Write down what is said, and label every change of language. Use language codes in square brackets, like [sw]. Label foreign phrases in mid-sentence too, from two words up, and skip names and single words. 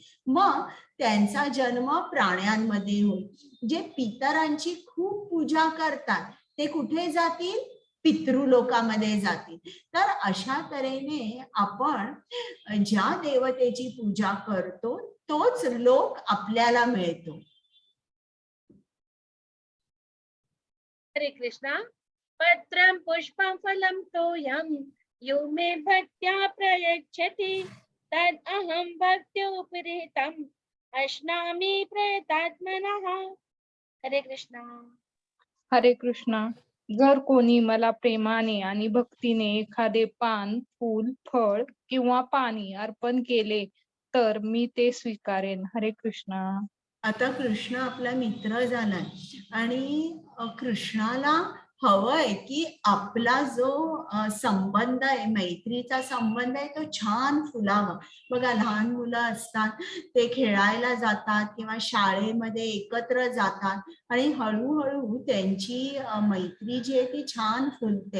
[mr] मग त्यांचा जन्म प्राण्यांमध्ये होईल. जे पितरांची खूप पूजा करतात ते कुठे जातील. पितृलोकामध्ये जातील. तर अशा तऱ्हेने आपण ज्या देवतेची पूजा करतो तोच लोक आपल्याला मिळतो. हरे कृष्णा. [sa] पत्रं पुष्पं फलं तोयं यो मे भक्त्या प्रयच्छति तद् अहं भक्त्युपरीतम् अश्नामि प्रयतात्मनः. [mr] हरे कृष्णा. हरे कृष्णा. जर कोणी मला प्रेमाने आणि भक्तीने एखादे पान, फूल, फळ किंवा पाणी अर्पण केले तर मी ते स्वीकारेन. हरे कृष्णा. आता कृष्ण आपला मित्र झालाय आणि कृष्णाला हवंय की आपला जो संबंध आहे मैत्रीचा संबंध आहे तो छान फुलावा. बघा लहान मुलं असतात ते खेळायला जातात किंवा शाळेमध्ये एकत्र जातात आणि हळूहळू त्यांची मैत्री जी आहे ती छान फुलते.